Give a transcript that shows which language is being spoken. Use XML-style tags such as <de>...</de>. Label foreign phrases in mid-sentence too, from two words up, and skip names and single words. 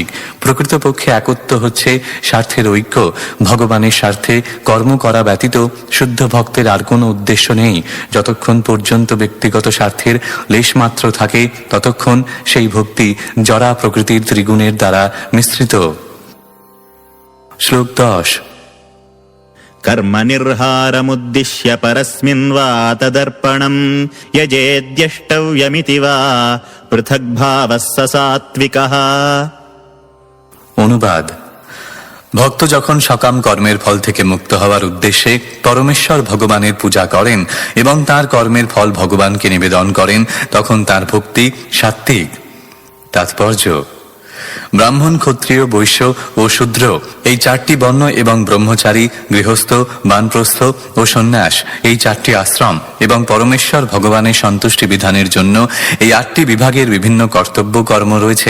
<bn>প্রকৃতপক্ষে একত্ব হচ্ছে স্বার্থের ঐক্য। ভগবানের স্বার্থে কর্ম করা ব্যতীত শুদ্ধ ভক্তের আর কোনো উদ্দেশ্য নেই। যতক্ষণ পর্যন্ত ব্যক্তিগত স্বার্থের লেশমাত্র থাকে, ততক্ষণ সেই ভক্তি জরা প্রকৃতির ত্রিগুণের দ্বারা মিশ্রিত। শ্লোক 10।</bn> <sa>कर्मनिर्हारमुद्दिश्य परस्मिन् वा तदर्पणम् यजेद्यष्टव्यमिति वा पृथग्भावः स सात्विकः।</sa> <bn>অনুবাদ: ভক্ত যখন সকাম কর্মের ফল থেকে মুক্ত হওয়ার উদ্দেশ্যে পরমেশ্বর ভগবানের পূজা করেন এবং তার কর্মের ফল ভগবানকে নিবেদন করেন, তখন তার ভক্তি সাত্ত্বিক। তাৎপর্য: ব্রাহ্মণ, ক্ষত্রিয়, বৈশ্য ও শূদ্র এই চারটি বর্ণ এবং ব্রহ্মচারী, গৃহস্থ, বানপ্রস্থ ও সন্ন্যাস এই চারটি আশ্রম এবং পরমেশ্বর ভগবানের সন্তুষ্টি বিধানের জন্য এই 8টি বিভাগের বিভিন্ন কর্তব্য কর্ম রয়েছে।</bn>